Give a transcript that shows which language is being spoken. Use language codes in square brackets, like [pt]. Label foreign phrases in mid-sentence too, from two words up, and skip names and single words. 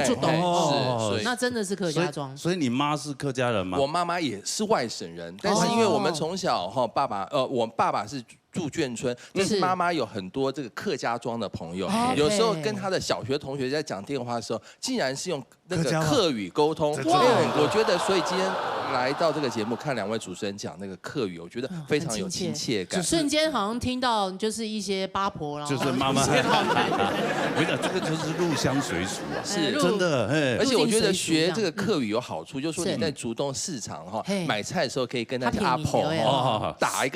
[zh] 是，那真的是客家莊。所以你媽是客家人嗎？我媽媽也是外省人，但是因為我們從小我爸爸是住眷村，但是媽媽有很多這個客家莊的朋友，有時候跟他的小學同學在講電話的時候，竟然是用那個客語溝通。我覺得，所以今天来到这个节目看2位主持人讲那个客语，我觉得非常有亲切感。瞬间好像听到就是一些八婆，然后就是妈妈。我讲这个就是入乡随俗啊，是真的。而且我觉得学这个客语有好处，就是说你在竹东市场哈买菜的时候，可以跟他阿婆打个